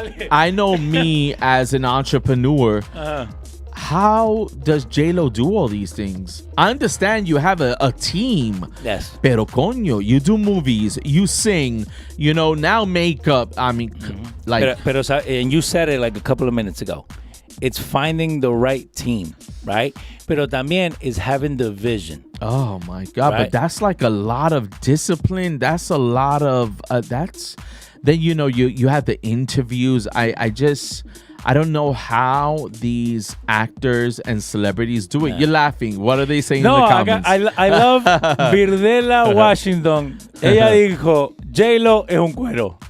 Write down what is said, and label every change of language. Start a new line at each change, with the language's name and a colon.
English: I know me as an entrepreneur. How does J-Lo do all these things? I understand you have a team. Yes.
Spanish: Pero coño,
English: you do movies, you sing, you know, now makeup. I mean, like.
Spanish: Pero,
English: and you said it like a couple of minutes ago. It's finding the right team, right?
Spanish: Pero también
English: is having the vision. Oh, my God. Right? But that's like a lot of discipline. That's a lot of, then, you know, you have the interviews. I don't know how these actors and celebrities do it. You're laughing. What are they saying in the comments? I love Virdela Washington.
Spanish: Ella dijo, J-Lo es un cuero.